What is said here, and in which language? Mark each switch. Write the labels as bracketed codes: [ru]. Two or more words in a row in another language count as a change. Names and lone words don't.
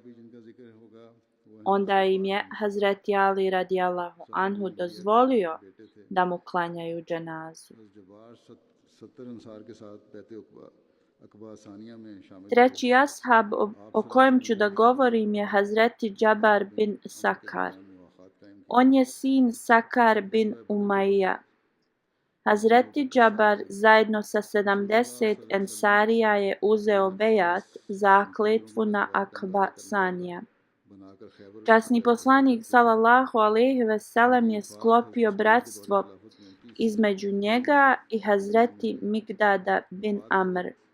[bs] Onda im je Hazreti Ali [ar] رضي الله عنه [bs] dozvolio da mu klanjaju dženazu. Treći ashab o kojem ću da govorim je Hazreti Džabar bin Sakar. On je sin Sakar bin Umaija. Hazreti Džabar zajedno sa 70 ensarija je uzeo bejat, zakletvu na Akba Sanija. Časni poslanik [ar] صلى الله عليه وسلم [bs] je sklopio bratstvo između njega i Hazreti Migdada bin Amr.